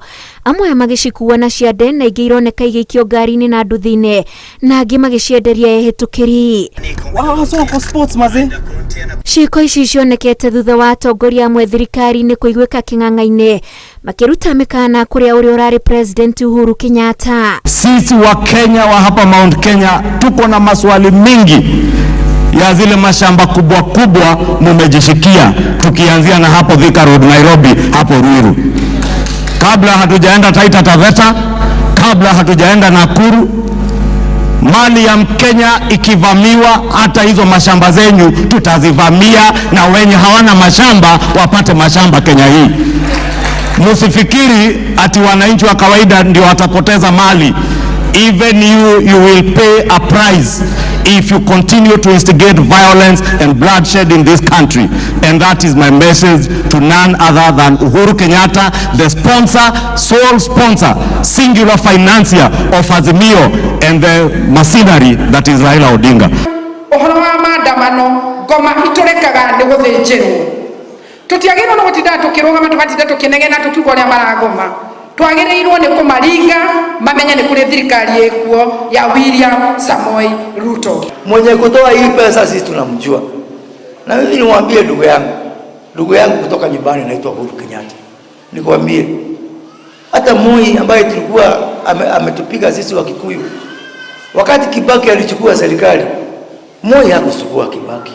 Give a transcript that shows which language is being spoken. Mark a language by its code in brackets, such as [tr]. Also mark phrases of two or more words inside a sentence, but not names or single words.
[ki] Amwe magĩcikua na ciande na ingĩ ironeka igĩikio ngari-inĩ na nduthi-inĩ na angĩ magĩcienderia ehĩtũkĩri. Ciĩko ici cionekete thutha wa atongoria amwe thirikari-inĩ kũiguĩka kĩng'ang'a-inĩ makĩruta mĩkana kũrĩa ũrĩa ũrarĩ President Uhuru Kenyatta. [sw] Sisi wa Kenya wa hapa Mount Kenya tuko na maswali mingi ya zile mashamba kubwa kubwa mumejishikia, tukianzia na hapo Thika Road Nairobi, hapo Ruiru. Kabla hatujaenda Taita Taveta, kabla hatujaenda Nakuru, mali ya Mkenya ikivamiwa, hata hizo mashamba zenyu tutazivamia, na wenye hawana mashamba wapate mashamba Kenya hii. Musifikiri ati wananchi wa kawaida ndio watapoteza mali. [en] Even you will pay a price if you continue to instigate violence and bloodshed in this country. And that is my message to none other than Uhuru Kenyatta, the sponsor, sole sponsor, singular financier of Azimio and the machinery that is Raila Odinga. [ki] Ohoro wa maandamano ngoma iturekaga ni guthinjirwo. Tutiagirwo no gutinda tukirugama tugatinda tukinegena tukiuga uria maragoma. Twagĩrĩirwo nĩ kũmaringa mamenye nĩ kũrĩ thirikari ĩkuo ya William Samoei Ruto. [sw] Mwenye kutoa hii pesa sisi tunamjua. Na mimi niwaambie ndugu yangu kutoka nyumbani anaitwa Uhuru Kenyatta. Nikwambie hata Moi ambaye tulikuwa ametupiga sisi wa Kikuyu, wakati Kibaki alichukua serikali, Moi hakusukua Kibaki.